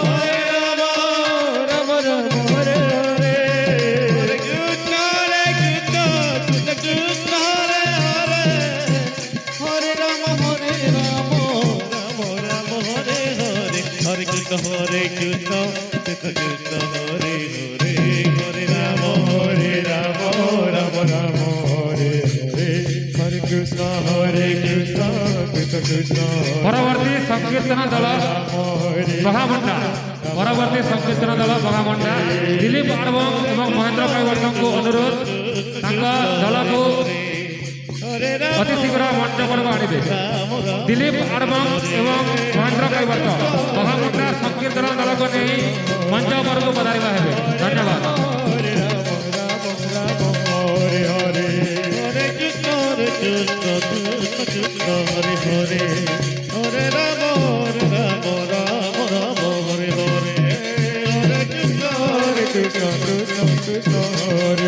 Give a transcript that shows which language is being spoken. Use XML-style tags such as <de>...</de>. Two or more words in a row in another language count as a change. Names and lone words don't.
<sa>Rama Rama, Hare Hare, Hare Krishna, Krishna Krishna, Hare Hare, Hare Rama, Rama Rama, Hare Hare, Hare Krishna, Krishna Krishna, Hare Hare, Hare Rama, Rama Rama, Hare Hare, Hare Krishna, Krishna Krishna,</sa> <or>ପରବର୍ତ୍ତୀ ସଂକୀର୍ତ୍ତନ ଦଳ ମହାମଣ୍ଡା ପରବର୍ତ୍ତୀ ସଂକୀର୍ତ୍ତନ ଦଳ ମହାମଣ୍ଡା ଦିଲ୍ଲୀପ ଆଡ଼ବ ଏବଂ ମହେନ୍ଦ୍ର କୈବର୍ତ୍ତଙ୍କୁ ଅନୁରୋଧ ତାଙ୍କ ଦଳକୁ ଅତି ଶୀଘ୍ର ମଞ୍ଚ ପର୍ବ ଆଣିବେ ଦିଲୀପ ଆରବମ ଏବଂ ମହେନ୍ଦ୍ର କୈବର୍ତ୍ତ ମହାମୁଣ୍ଡା ସଂକୀର୍ତ୍ତନ ଦଳକୁ ନେଇ ମଞ୍ଚ ପର୍ବକୁ ପଧାରିବା ହେବେ ଧନ୍ୟବାଦ</or> <sa>Hare Rama Rama Rama Hare Hare Hare Krishna Krishna Krishna Hare</sa>